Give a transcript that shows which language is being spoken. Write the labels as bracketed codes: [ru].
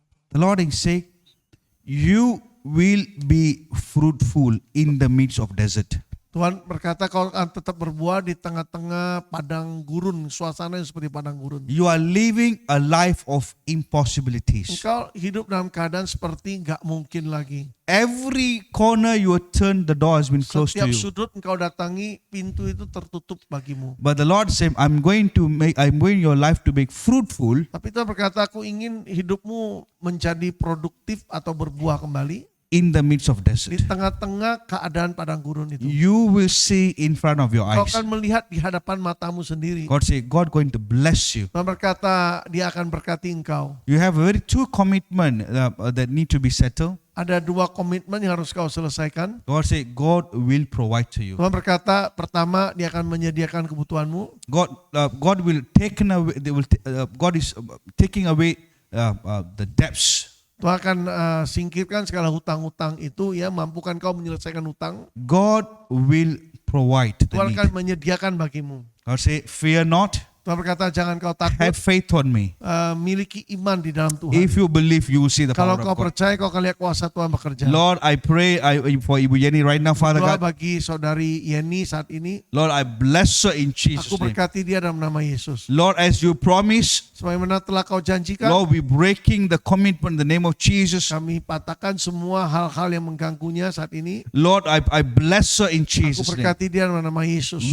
[en] The Lord is saying, you will be fruitful in the midst of desert. [id] Tuhan berkata kau akan tetap berbuah di tengah-tengah padang gurun, suasana yang seperti padang gurun. [en] You are living a life of impossibilities. [id] Engkau hidup dalam keadaan seperti gak mungkin lagi. [en] Every corner you turn, the door has been closed to [id] Setiap [en] you. [id] sudut engkau datangi, pintu itu tertutup bagimu. [en] But the Lord said, I'm going your life to make fruitful. [id] Tapi Tuhan berkata, aku ingin hidupmu menjadi produktif atau berbuah kembali [en] In the midst of [id] di [en] desert, [id] tengah-tengah keadaan padang gurun itu. [en] you will see in front of your [id] Kau [en] eyes. [id] akan melihat di hadapan matamu sendiri. [en] God say, God going to bless you. [id] Tuhan berkata, dia akan berkati engkau. [en] You have a very two commitment that need to be settled. [id] Ada 2 komitmen yang harus kau selesaikan. [en] God say, God will provide to you. [id] Tuhan berkata, pertama dia akan menyediakan kebutuhanmu. [en] God will taken away. God is taking away the debts. [id] Tuhan akan singkirkan segala hutang-hutang itu, ya, mampukan kau menyelesaikan hutang. [en] God will provide the [id] Tuhan [en] need. [id] akan menyediakan bagimu. [en] God say, fear not. [id] Tuhan berkata, jangan kau takut, [en] Have faith on me. [id] miliki iman di dalam Tuhan. [en] If you believe, you will see the [id] Kalau [en] power [id] kau [en] of God. [id] percaya, kau akan lihat kuasa Tuhan bekerja. [en] Lord, I pray for Ibu Yeni right now, Father [id] Doa [en] God. [id] bagi saudari Yeni saat ini. [en] Lord, I bless her in Jesus' [id] Aku [en] name. [id] berkati dia dalam nama Yesus. [en] Lord, as you promise, [id] Sebagaimana telah kau janjikan, [en] Lord, we breaking the commitment in the name of Jesus. [id] kami patahkan semua hal-hal yang mengganggunya saat ini. [en] Lord, I bless her in [id] Aku [en] Jesus' name. [id] berkati dia dalam nama Yesus.